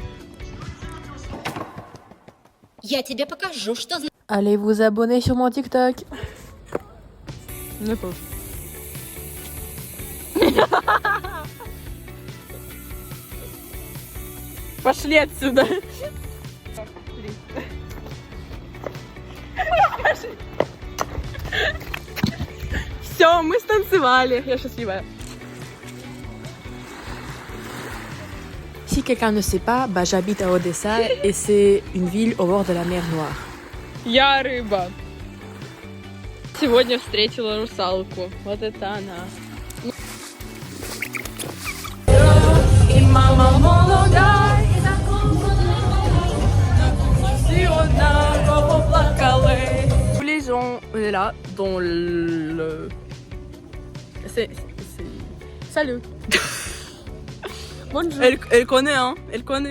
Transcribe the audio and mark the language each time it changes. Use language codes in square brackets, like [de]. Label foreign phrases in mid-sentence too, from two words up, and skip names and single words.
[ru] Я тебе покажу, что значит. [fr] Allez vous abonner sur mon TikTok. [ru] Не тоже. Пошли отсюда. Все, мы станцевали. Я счастливая. [fr] Si quelqu'un ne sait pas, j'habite à Odessa et c'est une ville au bord de la mer Noire. [ru] Я рыба. Сегодня встретила русалку. Вот это она. И мама молода, и [fr] tous les gens, on est là dans le... C'est... Salut. Bonjour. Elle connaît, hein. Elle connaît.